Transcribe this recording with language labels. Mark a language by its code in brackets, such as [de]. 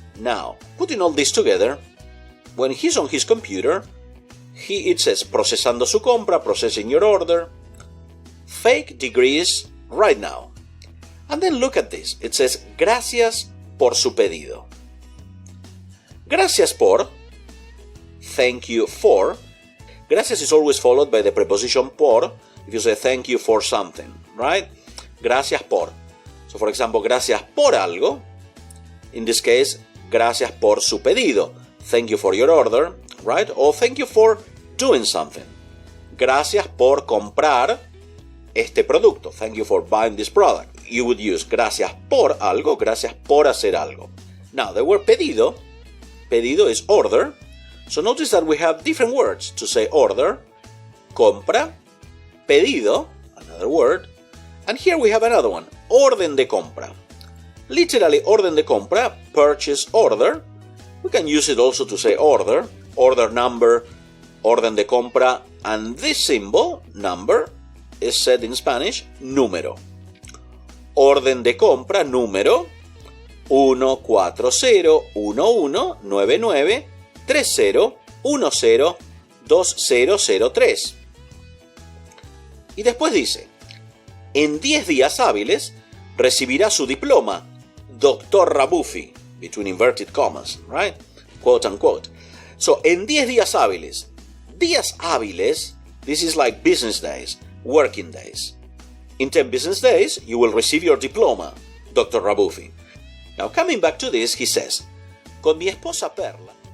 [en] Now, putting all this together, when he's on his computer, it says [es] procesando su compra, [en] processing your order, fake degrees right now. And then look at this. It says [es] gracias por su pedido. Gracias por, [en] thank you for. Gracias is always followed by the preposition por if you say thank you for something, right? [es] Gracias por. [en] So for example, [es] gracias por algo. [en] In this case, [es] gracias por su pedido. [en] Thank you for your order, right? Or thank you for doing something. [es] Gracias por comprar este producto. [en] Thank you for buying this product. You would use [es] gracias por algo, gracias por hacer algo. [en] Now, the word pedido is order. So notice that we have different words to say order, compra, pedido, another word, and here we have another one, [es] orden de compra. [en] Literally, [es] orden de compra, [en] purchase order. We can use it also to say order number, orden de compra, and this symbol, number, is said in Spanish, número. [es] Orden de compra, número 140119930102003. Y después dice, en 10 días hábiles recibirá su diploma, Dr. [en] Rabuffi, between inverted commas, right? Quote unquote. So, [es] en 10 días hábiles. [en] Días hábiles, this is like business days, working days. In 10 business days, you will receive your diploma, Dr. Rabuffi. Now, coming back to this, he says, [es] con mi esposa Perla.